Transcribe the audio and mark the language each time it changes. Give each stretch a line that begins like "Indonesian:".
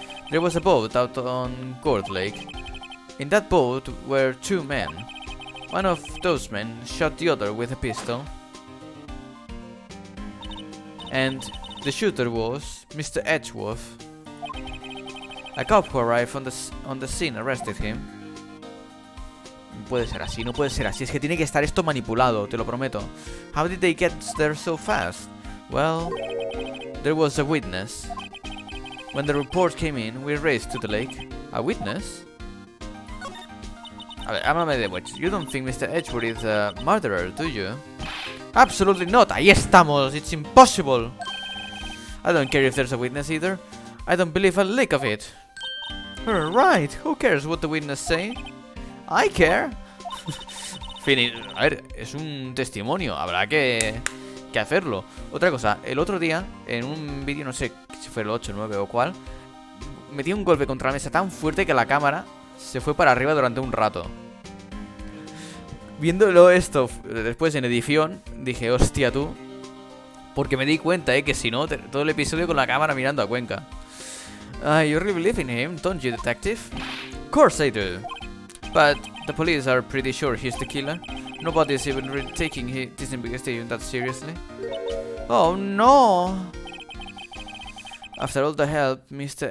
English: There was a boat out on Court Lake. In that boat were two men. One of those men shot the other with a pistol. And the shooter was Mr. Edgeworth. A cop who arrived on the scene arrested him.
Spanish: No puede ser así, no puede ser así. Es que tiene que estar esto manipulado, te lo prometo.
English: How did they get there so fast? Well, there was a witness. When the report came in, we raced to the lake. A witness?
Spanish: A ver, háblame de which.
English: You don't think Mr. Edgeworth is a murderer, do you? Absolutely not.
Spanish: Ahí estamos.
English: It's impossible. I don't care if there's a witness either. I don't believe a lick of it. Right. Who cares what the witness say? I care.
Spanish: A ver, es un testimonio. Habrá que hacerlo. Otra cosa. El otro día, en un vídeo, no sé si fue el 8, 9 o cuál, metí un golpe contra la mesa tan fuerte que la cámara se fue para arriba durante un rato. Viéndolo esto después en edición, dije, hostia tú. Porque me di cuenta, que si no, todo el episodio con la cámara mirando a Cuenca.
English: You really believe in him, don't you, detective? Of course I do. But the police are pretty sure he's the killer. Nobody's even really taking this investigation that seriously. Oh no! After all the help Mr.